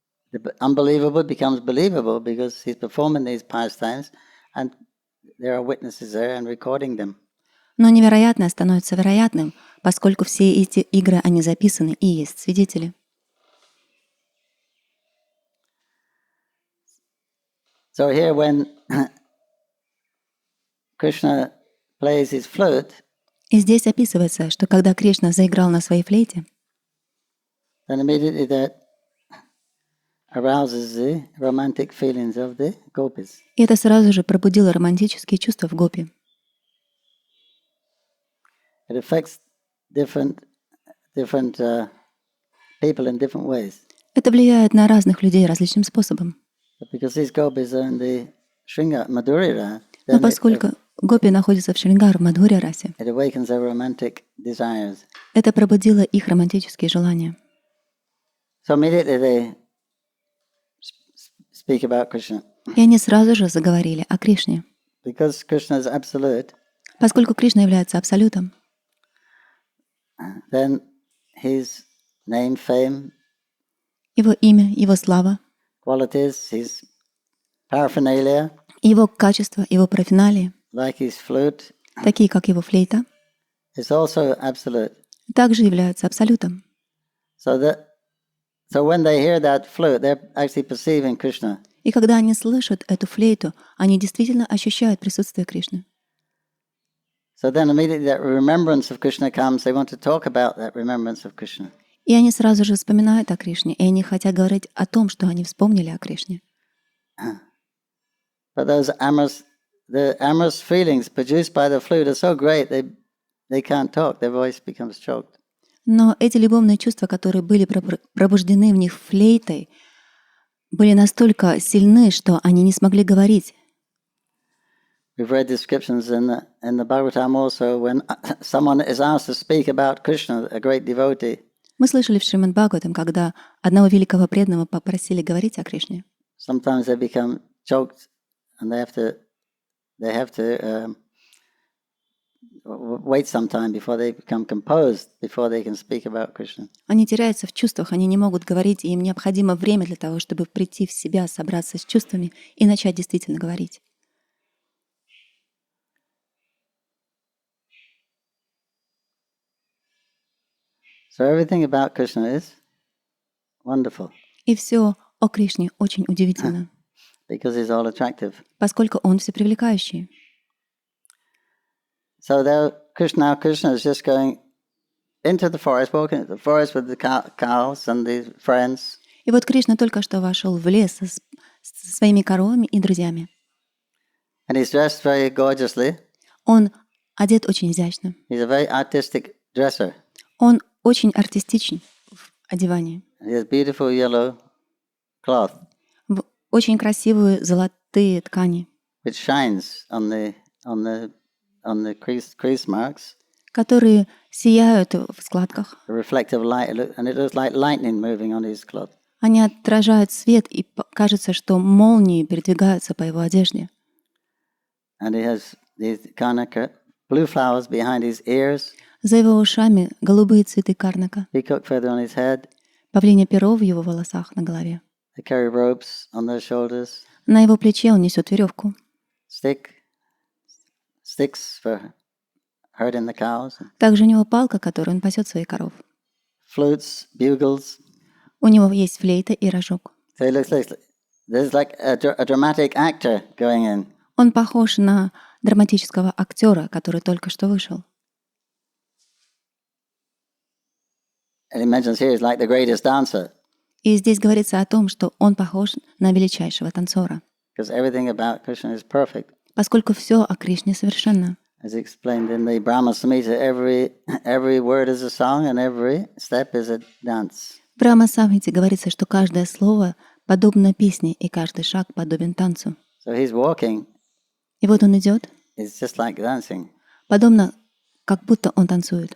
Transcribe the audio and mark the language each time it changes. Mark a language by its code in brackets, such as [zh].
[en] But the unbelievable becomes believable because he's performing these pastimes, and there are witnesses there and recording them. [ru] Но невероятное становится вероятным, поскольку все эти игры, они записаны и есть свидетели. [en] So here when Krishna plays his flute, [ru] И здесь описывается, что когда Кришна заиграл на своей флейте, [en] then immediately that arouses the romantic feelings of the gopis. [ru] и это сразу же пробудило романтические чувства в гопи. [en] It affects different people in different ways. [ru] Это влияет на разных людей различным способом. [en] But because these gopis are in the Shringa Madhurya, [ru] Но [en] then [ru] поскольку гопи находятся в Шрингар, в Мадхурья расе, [en] it awakens their romantic desires. [ru] это пробудило их романтические желания. [en] So immediately they speak about Krishna. [ru] И они сразу же заговорили о Кришне. [en] Because Krishna is absolute, [ru] Поскольку Кришна является абсолютом, [en] then his name, fame, [ru] его имя, его слава, [en] qualities, his paraphernalia, [ru] его качества, его профессионалии, [en] like his flute, [ru] такие как его флейта, [en] is also absolute. [ru] также являются абсолютом. [en] So when they hear that flute, they're actually perceiving Krishna. [ru] И когда они слышат эту флейту, они действительно ощущают присутствие Кришны. [en] So then immediately that remembrance of Krishna comes, they want to talk about that remembrance of Krishna. [ru] И они сразу же вспоминают о Кришне, и они хотят говорить о том, что они вспомнили о Кришне. [en] But the amorous feelings produced by the flute are so great, they can't talk, their voice becomes choked. [ru] Но эти любовные чувства, которые были пробуждены в них флейтой, были настолько сильны, что они не смогли говорить. [en] We've read descriptions in the Bhagavatam also when someone is asked to speak about Krishna, a great devotee. [ru] Мы слышали в Шримад Бхагаватам, когда одного великого преданного попросили говорить о Кришне. [en] Sometimes they become choked and they have to wait some time before they become composed, before they can speak about Krishna. [ru] Они теряются в чувствах, они не могут говорить, и им необходимо время для того, чтобы прийти в себя, собраться с чувствами и начать действительно говорить. [en] So everything about Krishna is wonderful [ru] И все о Кришне очень удивительно, [en] because he's all attractive. [ru] поскольку он всепривлекающий. [en] So there, Krishna is just going into the forest, walking into the forest with the cows and the friends. [ru] И вот Кришна только что вошел в лес со своими коровами и друзьями. [en] And he's dressed very gorgeously. [ru] Он одет очень изящно. [en] He's a very artistic dresser. [ru] Он очень артистичен в одевании. [en] He has beautiful yellow cloth, [ru] В очень красивые золотые ткани, [en] which shines on the crease marks. [ru] которые сияют в складках. [en] The reflective light, and it looks like lightning moving on his cloth. [ru] Они отражают свет, и кажется, что молнии передвигаются по его одежде. [en] And he has these karnaka, blue flowers behind his ears, [ru] За его ушами голубые цветы карнака, [en] peacock feather on his head. [ru] павлинье перо в его волосах на голове. [en] They carry ropes on their shoulders, [ru] На его плече он несет веревку, [en] sticks for herding the cows, [ru] также у него палка, которой он пасет своих коров. [en] flutes, bugles. [ru] У него есть флейта и рожок. [en] So it looks like there's like a dramatic actor going in. [ru] Он похож на драматического актера, который только что вышел. [en] And he mentions here he's like the greatest dancer [ru] И здесь говорится о том, что он похож на величайшего танцора, [en] because everything about Krishna is perfect. [ru] поскольку все о Кришне совершенно. [en] As explained in the Brahma Samhita, every word is a song and every step is a dance. [ru] В Брахма-самхите говорится, что каждое слово подобно песне, и каждый шаг подобен танцу. [en] So he's walking, [ru] И вот он идет, [en] it's just like dancing [ru] подобно, как будто он танцует,